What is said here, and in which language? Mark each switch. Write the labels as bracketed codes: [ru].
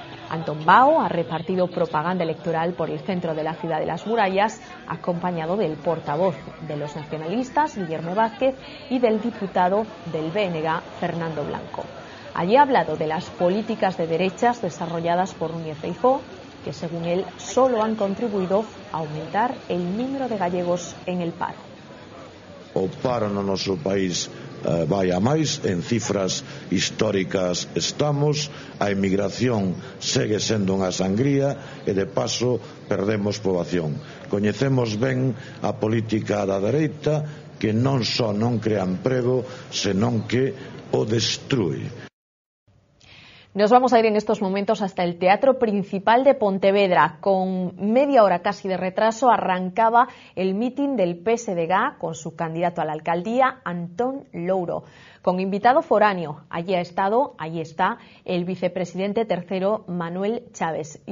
[es] Antón Bao ha repartido propaganda electoral por el centro de la ciudad de las murallas, acompañado del portavoz de los nacionalistas, Guillermo Vázquez, y del diputado del BNG, Fernando Blanco. Allí ha hablado de las políticas de derechas desarrolladas por Núñez Feijóo, que según él solo han contribuido a aumentar el número de gallegos en el paro. [gl] O paro no noso país vai a máis, en cifras históricas estamos, a emigración segue sendo unha sangría e de paso perdemos poboación. Coñecemos ben a política da dereita, que non só non crea emprego, senón que o destrúe. [es] Nos vamos a ir en estos momentos hasta el Teatro Principal de Pontevedra. Con media hora casi de retraso arrancaba el mitin del PSDG con su candidato a la alcaldía, Antón Louro. Con invitado foráneo, allí está el vicepresidente tercero, Manuel Chávez.